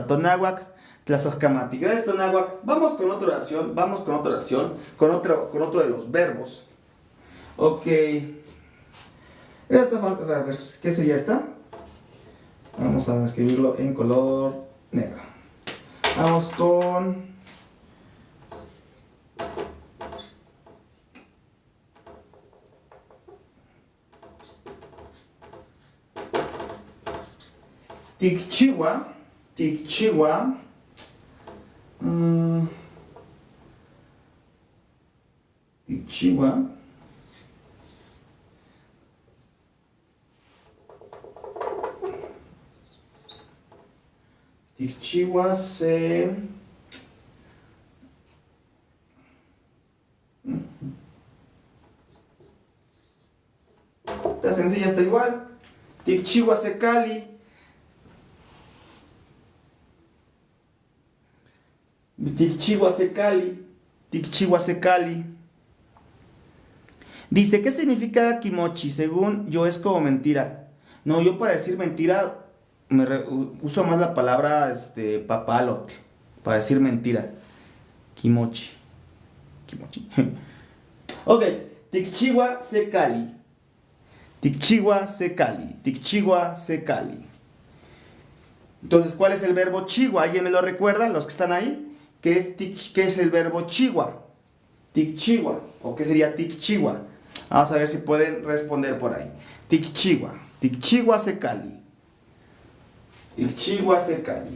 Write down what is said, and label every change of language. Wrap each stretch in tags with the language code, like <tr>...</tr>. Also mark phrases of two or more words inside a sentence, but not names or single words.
<es>Tonáhuac, Tlazocamati. Gracias, Tonáhuac. Vamos con otra oración. Con otro de los verbos. Ok. A ver, ¿qué sería esta? Vamos a escribirlo en color negro. Vamos con...</es> <nah>Tikchiwa. Tikchiwa. Tikchiwa. Tikchiwa se...</nah> <es>Está sencilla, está igual.</es> <nah>Tikchiwa se Cali. Tikchiwa se Cali. Tikchiwa se Cali.</nah> <es>Dice, ¿qué significa kimochi? Según yo es como mentira. No, yo para decir mentira uso más la palabra papalote. Para decir mentira.</es> <nah>Kimochi. Kimochi. Ok. Tikchiwa se Cali. Tikchiwa se Cali. Tikchiwa se Cali.</nah> <es>Entonces, ¿cuál es el verbo chiwa? ¿Alguien me lo recuerda? Los que están ahí. ¿Qué es el verbo chiwa? Tikchiwa. ¿O qué sería tikchiwa? Vamos a ver si pueden responder por ahí.</es> <nah>Tikchiwa. Tikchiwa se Cali. Tikchiwa se Cali.</nah>